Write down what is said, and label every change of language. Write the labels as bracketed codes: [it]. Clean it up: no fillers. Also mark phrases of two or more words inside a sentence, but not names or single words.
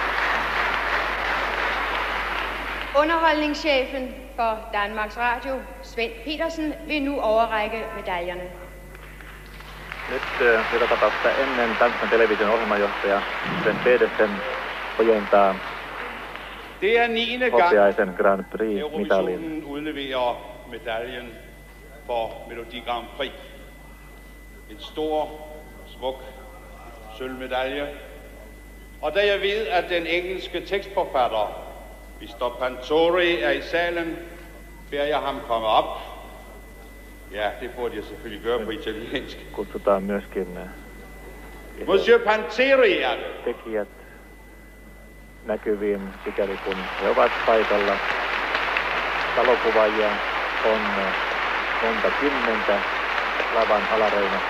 [da] Underholdningschefen for Danmarks Radio, Svend Petersen, vil nu overrække medaljerne. [fi] Nyt joka tapauksessa ennen Tanskan television ohjelmanjohtaja Sven Pedersen ojentaa [da] Det er 9. gang, [fi] hopeaisen Grand Prix-mitalin. [da] Eurovisionen udleverer medaljen for Melodi Grand Prix. En stor, smuk sølvmedalje. Og da jeg ved, at den engelske tekstforfatter, Mr. Pantori, er i salen, beder jeg ham komme op. Ja, det burde jeg selvfølgelig gøre på italiensk. [fi] Kutsutaan myöskin [da] Monsieur Panzeri er det. [fi] tekijät näkyviin, sikäli kun he ovat paikalla. Valokuvaajia on monta kymmentä lavan alareunassa.